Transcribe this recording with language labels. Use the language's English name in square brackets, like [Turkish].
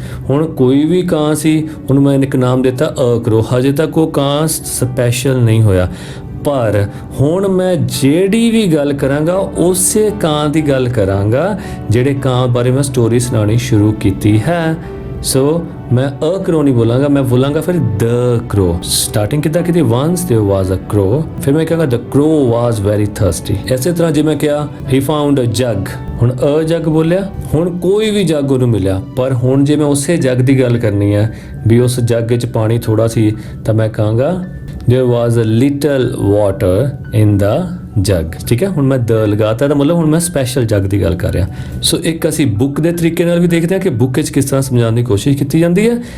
[Punjabi] ਹੁਣ ਕੋਈ ਵੀ ਕਾਂ ਸੀ, ਉਹਨੂੰ ਮੈਂ ਇੱਕ ਨਾਮ ਦਿੱਤਾ ਅ ਕਰੋ, ਹਜੇ ਤੱਕ ਉਹ ਕਾਂ ਸਪੈਸ਼ਲ ਨਹੀਂ ਹੋਇਆ, ਪਰ ਹੁਣ ਮੈਂ ਜਿਹੜੀ ਵੀ ਗੱਲ ਕਰਾਂਗਾ ਉਸੇ ਕਾਂ ਦੀ ਗੱਲ ਕਰਾਂਗਾ ਜਿਹੜੇ ਕਾਂ ਬਾਰੇ ਮੈਂ ਸਟੋਰੀ ਸੁਣਾਉਣੀ ਸ਼ੁਰੂ ਕੀਤੀ ਹੈ। ਸੋ ਮੈਂ ਅ ਕਰੋ ਨਹੀਂ ਬੋਲਾਂਗਾ, ਮੈਂ ਬੋਲਾਂਗਾ ਫਿਰ ਦ ਕਰੋ। ਸਟਾਰਟਿੰਗ ਕਿੱਦਾਂ ਕੀਤੀ, [English] once there was a crow, [Punjabi] ਫਿਰ ਮੈਂ ਕਹਾਂਗਾ [English] the crow was very thirsty। [Punjabi] ਇਸੇ ਤਰ੍ਹਾਂ ਜੇ ਮੈਂ ਕਿਹਾ [English] he found a jug, [Punjabi] ਹੁਣ ਅ ਜੱਗ ਬੋਲਿਆ, ਹੁਣ ਕੋਈ ਵੀ ਜੱਗ ਉਹਨੂੰ ਮਿਲਿਆ, ਪਰ ਹੁਣ ਜੇ ਮੈਂ ਉਸੇ ਜੱਗ ਦੀ ਗੱਲ ਕਰਨੀ ਹੈ ਵੀ ਉਸ ਜੱਗ ਵਿੱਚ ਪਾਣੀ ਥੋੜਾ ਸੀ ਤਾਂ ਮੈਂ ਕਹਾਂਗਾ [English] there was a little water in the [Punjabi] ਜੱਗ, ਠੀਕ ਹੈ। ਹੁਣ ਮੈਂ ਦ ਲਗਾਤਾ ਤਾਂ ਮਤਲਬ ਹੁਣ ਮੈਂ ਸਪੈਸ਼ਲ ਜੱਗ ਦੀ ਗੱਲ ਕਰ ਰਿਹਾ। ਸੋ ਇੱਕ ਅਸੀਂ ਬੁੱਕ ਦੇ ਤਰੀਕੇ ਨਾਲ ਵੀ ਦੇਖਦੇ ਹਾਂ ਕਿ ਬੁੱਕ ਵਿੱਚ ਕਿਸ ਤਰ੍ਹਾਂ ਸਮਝਾਉਣ ਦੀ ਕੋਸ਼ਿਸ਼ ਕੀਤੀ ਜਾਂਦੀ ਹੈ।